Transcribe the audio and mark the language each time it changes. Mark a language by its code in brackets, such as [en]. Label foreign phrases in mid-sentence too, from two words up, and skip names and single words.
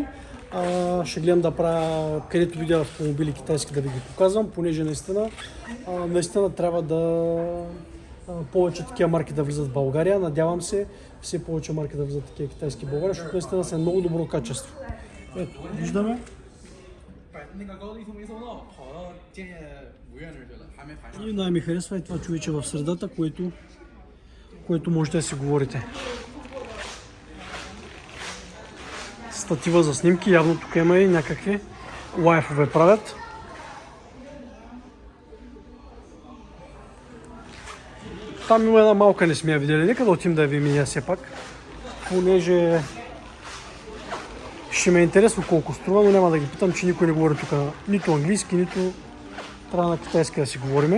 [bg] Ще гледам да правя където видя автомобили китайски да ви ги показвам, понеже наистина трябва да повече такива марки да влизат в България. Надявам се все повече марки да влизат такива китайски в България, защото наистина са много добро качество. Ето, виждаме. [zh] 那个高低图没搜到，跑到建业5院那儿去了，还没盘上。 [bg] И най ми харесва е това човече в средата, което можете да си говорите. Статива за снимки, явно тук има и някакви лайфове правят. Там има една малка, не сме я видели, нека да отим да я видим и все пак, понеже ще ме е интересно колко струва, но няма да ги питам, че никой не говори тук нито английски, нито трябва на китайски да си говориме.